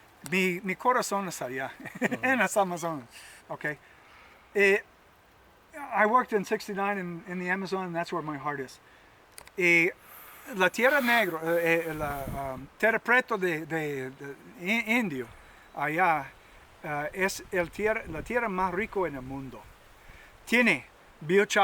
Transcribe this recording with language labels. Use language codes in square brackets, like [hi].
[es] Mi corazón es allá, en las Amazonas. [en] Okay. I worked in 69 in the Amazon, and that's where my heart is. [es] La tierra negra, la tierra preto de indio, allá es la tierra más rico en el mundo. Tiene biochar.